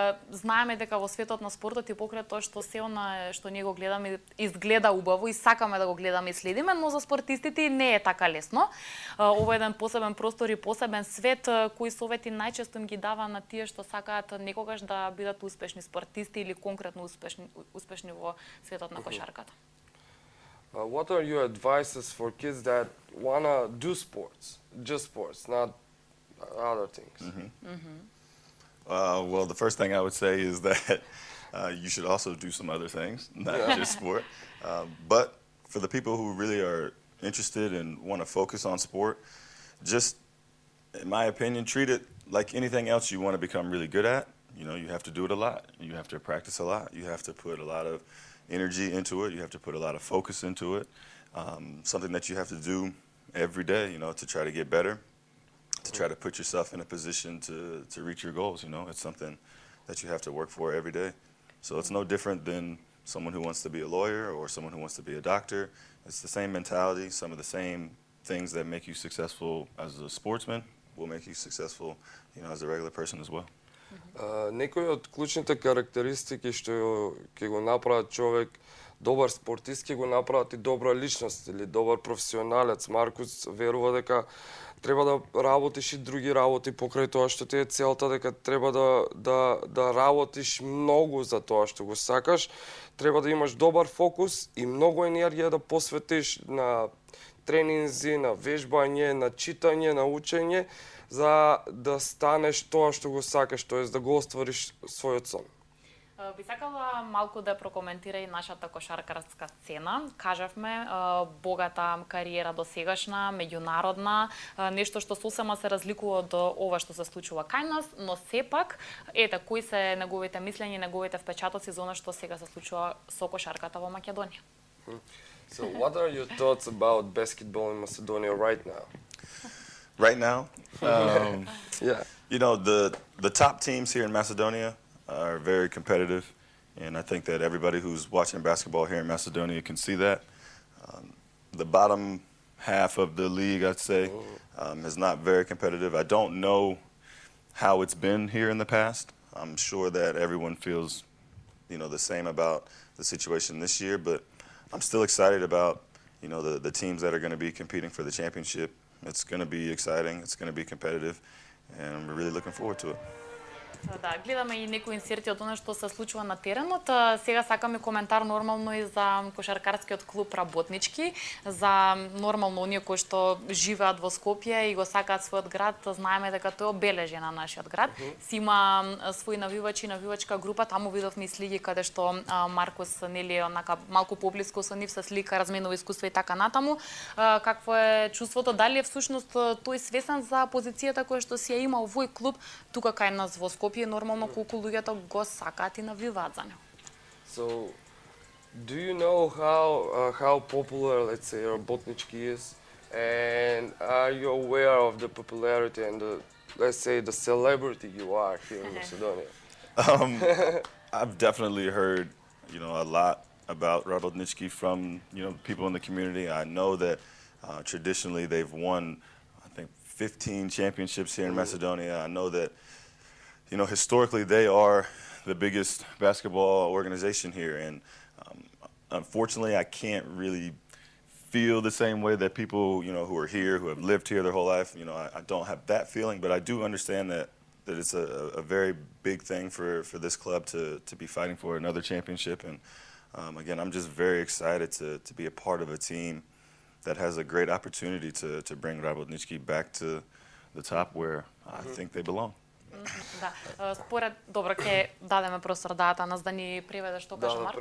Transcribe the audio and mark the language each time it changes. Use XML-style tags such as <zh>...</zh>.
<mk>Знаеме дека во светот на спортот и покрај тоа што се она што ние го гледаме изгледа убаво и сакаме да го гледаме и следиме, но за спортистите не е така лесно. Ова е еден посебен простор и посебен свет, кои совети најчесто им ги дава на тие што сакаат некогаш да бидат успешни спортисти или конкретно успешни во светот на кошарката.</mk> <en>What are your advices for kids that wanna do sports, just sports, not other things? Well, the first thing I would say is that you should also do some other things, not just sport. But for the people who really are interested and want to focus on sport, just, in my opinion, treat it like anything else you want to become really good at. You know, you have to do it a lot. You have to practice a lot. You have to put a lot of energy into it. You have to put a lot of focus into it. Something that you have to do every day, you know, to try to get better, to try to put yourself in a position to reach your goals. You know, it's something that you have to work for every day. So it's no different than someone who wants to be a lawyer or someone who wants to be a doctor. It's the same mentality. Some of the same things that make you successful as a sportsman will make you successful, you know, as a regular person as well.</en> <mk>Некои од клучните карактеристики што ќе го направат човек добар спортист, ќе го направат и добра личност или добар професионалец. Маркус верува дека треба да работиш и други работи покрај тоа што ти е целта, дека треба да работиш многу за тоа што го сакаш, треба да имаш добар фокус и многу енергија да посветиш на тренинзи, на вежбање, на читање, на учење, за да станеш тоа што го сакаш, тоест да го оствариш својот сон. Би сакала малку да прокоментира и нашата кошаркарска сцена. Кажавме, богата кариера досегашна, меѓународна, нешто што сосема се разликува од ова што се случува кај нас, но сепак, ете, кои се неговите мислења и неговите впечатоци за она што сега се случува со кошарката во Македонија?</mk> <en>So what are your thoughts about basketball in Macedonia right now? Right now, Yeah. you know, the top teams here in Macedonia are very competitive, and I think that everybody who's watching basketball here in Macedonia can see that. The bottom half of the league, I'd say, is not very competitive. I don't know how it's been here in the past. I'm sure that everyone feels, you know, the same about the situation this year, but I'm still excited about, you know, the teams that are going to be competing for the championship. It's going to be exciting, it's going to be competitive, and I'm really looking forward to it.</en> <mk>Да, гледаме и некои инсерти од она што се случува на теренот. Сега сакаме коментар нормално и за кошаркарскиот клуб Работнички, за нормално оние кои што живеат во Скопје и го сакаат својот град. Знаеме дека тој е обележен на нашиот град. Си има своји навивачи, навивачка група, таму видовме и слиги каде што Маркус нели онака малку поблиску со нив се слика, разменува искуства и така натаму. Какво е чувството? Дали е всушност тој свесен за позицијата која што си ја има овој клуб тука кај нас во Скопје? Нормално колку луѓето го сакаат и навиваат за него.</mk> <en>So, do you know how popular, let's say, Работнички is, and are you aware of the popularity and the, let's say, the celebrity you are here in Macedonia? I've definitely heard, you know, a lot about Работнички from, you know, people in the community. I know that traditionally they've won, I think, 15 championships here in Macedonia. I know that, you know, historically they are the biggest basketball organization here, and unfortunately I can't really feel the same way that people, you know, who are here, who have lived here their whole life, you know, I don't have that feeling, but I do understand that it's a very big thing for this club to be fighting for another championship, and again, I'm just very excited to be a part of a team that has a great opportunity to bring Работнички back to the top where I think they belong.</en> <mk>Да, според, добро, ќе дадеме простор да Атанас да ни преведе што кажа Маркус.</mk>